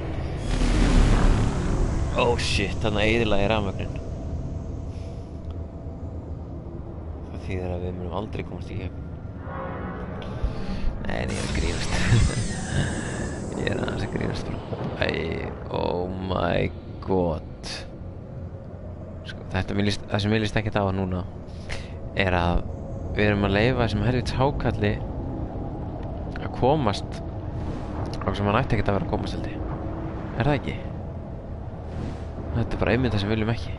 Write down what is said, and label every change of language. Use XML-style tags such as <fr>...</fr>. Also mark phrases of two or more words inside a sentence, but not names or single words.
<en>Oh shit,</en> <is>þarna eyðilagði ég rafmagnin. Það þýðir að við munum aldrei komast í gegn. Nei, ég er að grínast. Ég er aðeins að grínast bara.</is> <en>Oh my god.</en> <is>Sko, það sem ég líst ekkert á núna er að við erum að leyfa þessum helvíts hákalli að komast á sem hann ætti ekkert að vera að komast held ég. Er það ekki? Þetta er bara einmitt það sem við viljum ekki.</is>